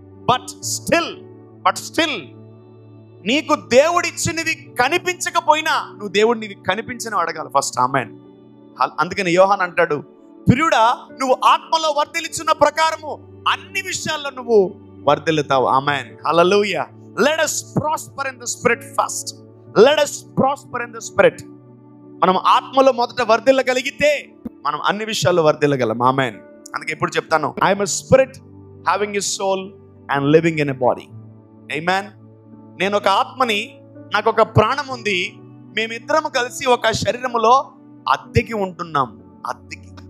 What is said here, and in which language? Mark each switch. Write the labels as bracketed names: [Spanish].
[Telugu] But still నీకు దేవుడిచ్చినవి కనిపించకపోయినా నువ్వు దేవుడిని కనిపించని అడగాలి ఫస్ట్. ఆమేన్. అందుకని యోహాన్ అంటాడు, ప్రియుడా, నువ్వు ఆత్మలో వర్ధిల్లుచున్న ప్రకారము అన్ని విషయాల్లో నువ్వు వర్ధిల్లుతావు. ఆమేన్, హల్లెలూయా. [English] Let us prosper in the spirit first. Let us prosper in the spirit. [Telugu] మనం ఆత్మలో మొదట వర్ధిల్లగలిగితే మనం అన్ని విషయాల్లో వర్ధిల్లగలం. ఆమేన్. అందుకే ఎప్పుడు చెప్తాను, [English] I am a spirit having a soul and living in a body. ఆమేన్. [Telugu] నేను ఒక ఆత్మని, నాకు ఒక ప్రాణం ఉంది. మేమిద్దరం కలిసి ఒక శరీరములో అద్దెకి ఉంటున్నాం. అద్దెకి.